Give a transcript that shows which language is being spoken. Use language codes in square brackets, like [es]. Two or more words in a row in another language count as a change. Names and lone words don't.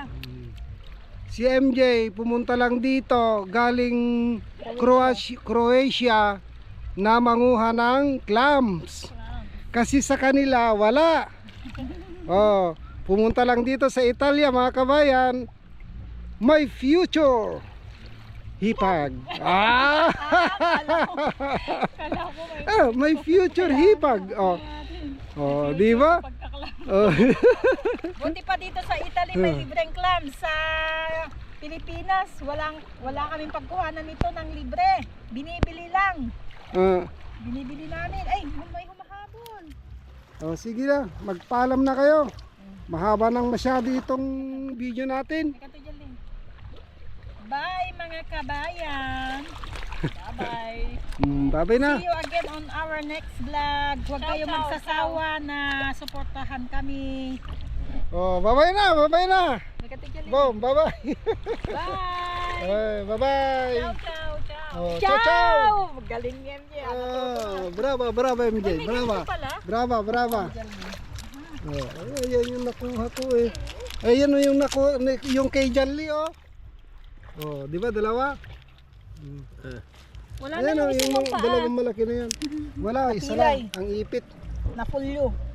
[tl] Si MJ pumunta lang dito galing Croatia na manguha ng clams. Kasi sa kanila wala. Oh, pumunta lang dito sa Italia mga kabayan. [en] My future hipag. My future hipag. Oh. [tl] Oh, di ba? Oh. Buti pa dito sa Italy may libreng clams. Sa Pilipinas wala kaming pagkuhanan nito ng libre. Binibili lang. Binibili namin. Ay, may humahabol. Oh, sige na, magpaalam na kayo. Mahaba nang masyado itong video natin. Bye mga kabayan. Bye-bye. Bye-bye na. [en] See you again on our next vlog. [tl] Huwag kayo magsasawa na suportahan kami. Oh, bye-bye na, bye-bye na. Boom, bye-bye. Bye. Bye-bye. [it] Ciao, ciao, ciao. Oh, ciao, ciao. [tl] Galing yan, MJ. [it] Brava, brava MJ, brava. Brava, brava. [tl] Oh, ayan yung nakuha ko eh. Ayan yung nakuha, yung kay Janly, oh. Oh, di ba dalawa? Wala Ayan, na yung isang paa. dalawang malaki na yan. Wala, isa lang, ang ipit. Napulyo.